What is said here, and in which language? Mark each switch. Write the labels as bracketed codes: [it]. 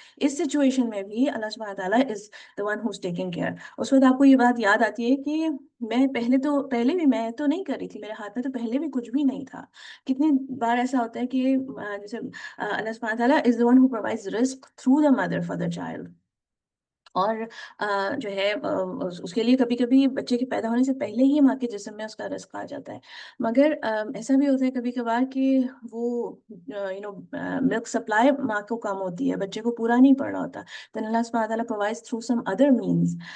[ur] اس situation میں بھی [en] اللہ سبحانہ تعالیٰ is the one who's taking care. [ur] اس وقت آپ کو یہ بات یاد آتی ہے کہ میں پہلے بھی میں تو نہیں کر رہی تھی، میرے ہاتھ میں تو پہلے بھی کچھ بھی نہیں تھا. کتنی بار ایسا ہوتا ہے کہ جیسے [en] اللہ سبحانہ تعالیٰ is the one who provides risk through the mother for the child. [ur] اور جو ہے اس کے لیے کبھی کبھی بچے کے پیدا ہونے سے پہلے ہی ماں کے جسم میں اس کا رزق آ جاتا ہے. مگر ایسا بھی ہوتا ہے کبھی کبھار کہ وہ ملک سپلائی ماں کو کم ہوتی ہے، بچے کو پورا نہیں پڑ رہا ہوتا، [en] then اللہ سبحانہ تعالیٰ provides through some other means.